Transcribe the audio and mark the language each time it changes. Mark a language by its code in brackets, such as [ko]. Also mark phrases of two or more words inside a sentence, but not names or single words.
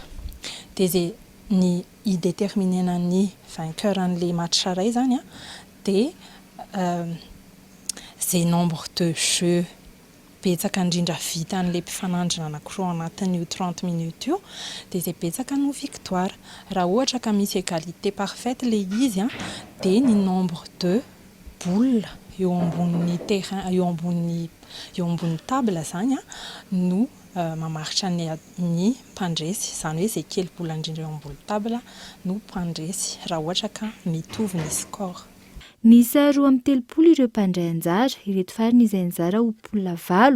[mg] Dia izay ny idéterminena ny vainqueur an'ilay match iray zany dia izay [fr] nombre de jeux [mg] betsaka indrindra vita an'ilay mpifanandrina anankiroa anatin'io 30 minutes io dia izay betsaka no victoire. Raha ohatra ka misy [fr] égalité parfaite [mg] ilay izy dia ny [fr] nombre de boules [mg] eo ambonin'ny terrain eo ambony table zany no mamaritra ny mpandresy. Izany hoe izay kely bola indrindra eo ambony table no mpandresy raha ohatra ka mitovy ny score. Nisa 2 ireo mpandray anjara, ireto farany izay anjara ho poula 8.